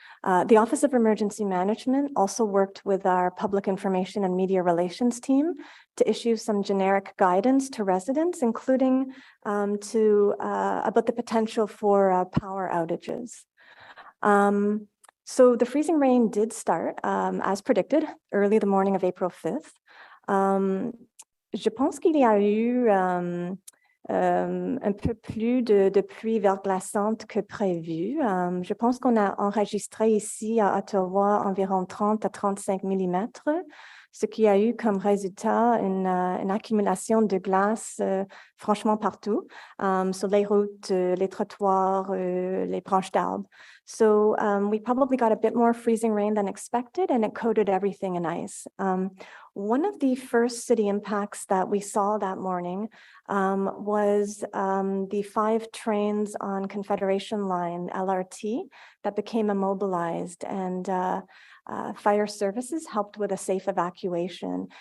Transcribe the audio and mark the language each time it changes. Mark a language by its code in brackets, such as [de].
[en] The Office of Emergency Management also worked with our Public Information and Media Relations team to issue some generic guidance to residents, including about the potential for power outages. So the freezing rain did start, as predicted, early the morning of April 5th. [fr] Je pense qu'il y a eu un peu plus de pluie verglaçante que prévu. Je pense qu'on a enregistré ici à Ottawa environ 30 à 35 millimètres, ce qui a eu comme résultat une accumulation de glace franchement partout, sur les routes, les trottoirs, les branches d'arbres. [en] So we probably got a bit more freezing rain than expected, and it coated everything in ice. One of the first city impacts that we saw that morning was the 5 trains on Confederation Line, LRT, that became immobilized, and fire services helped with a safe evacuation.